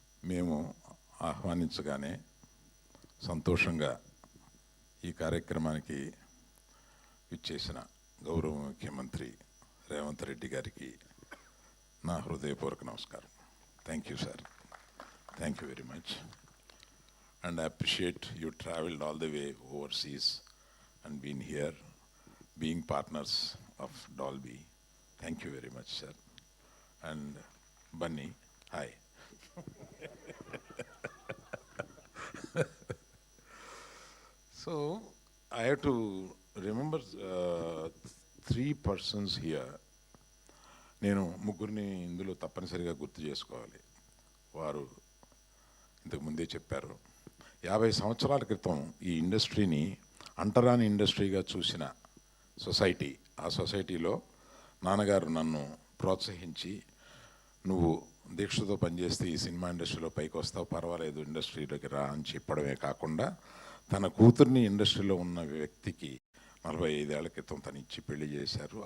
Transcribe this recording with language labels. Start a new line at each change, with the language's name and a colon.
Telugu: మేము ఆహ్వానించగానే సంతోషంగా ఈ కార్యక్రమానికి ఇచ్చేసిన గౌరవ ముఖ్యమంత్రి రేవంత్ రెడ్డి గారికి నా హృదయపూర్వక నమస్కారం.
English: Thank you sir, thank you very much. And I appreciate you traveled all the way overseas and been here, being partners of Dolby. Thank you very much, sir. And Bunny, hi. So I have to remember 3 persons here.
Telugu: నేను ముగ్గురిని ఇందులో తప్పనిసరిగా గుర్తు చేసుకోవాలి. వారు ఇంతకు ముందే చెప్పారు. 50 సంవత్సరాల క్రితం ఈ ఇండస్ట్రీని అంటరాని ఇండస్ట్రీగా చూసిన సొసైటీ, ఆ సొసైటీలో నాన్నగారు నన్ను ప్రోత్సహించి, నువ్వు దీక్షతో పనిచేస్తే ఈ సినిమా ఇండస్ట్రీలో పైకి వస్తావు, పర్వాలేదు ఇండస్ట్రీలోకి రా అని చెప్పడమే కాకుండా తన కూతుర్ని ఇండస్ట్రీలో ఉన్న వ్యక్తికి 45 ఏళ్ల క్రితం తను ఇచ్చి పెళ్లి చేశారు.